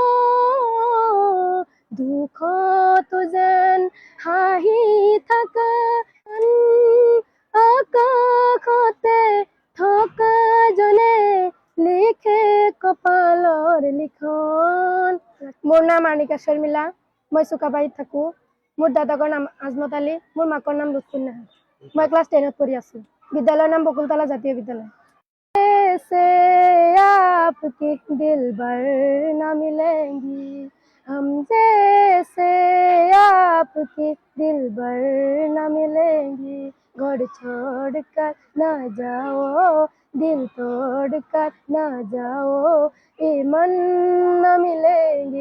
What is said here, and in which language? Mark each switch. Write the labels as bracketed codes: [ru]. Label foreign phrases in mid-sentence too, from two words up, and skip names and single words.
[as] দুখতো যেন হাঁহি থাকা, আকাশতে থকা জনে লিখে কপালৰ লিখন। মোৰ নাম আৰ্নিকা শৰ্মিলা, মই চুকাবাৰীত থাকোঁ। মোৰ দাদাকৰ নাম আজমত আলী, মোৰ মাকৰ নাম লুৎফুন নাহাৰ। মই ক্লাছ 10ত পঢ়ি আছোঁ। বিদ্যালয়ৰ নাম বকুলতলা জাতীয় বিদ্যালয়। [hi] से आपकी दिलबर न मिलेंगी, हम जैसे आपकी दिलबर न मिलेंगी। घर छोड़कर न जाओ, दिल तोड़कर न जाओ, ये मन न मिलेंगी।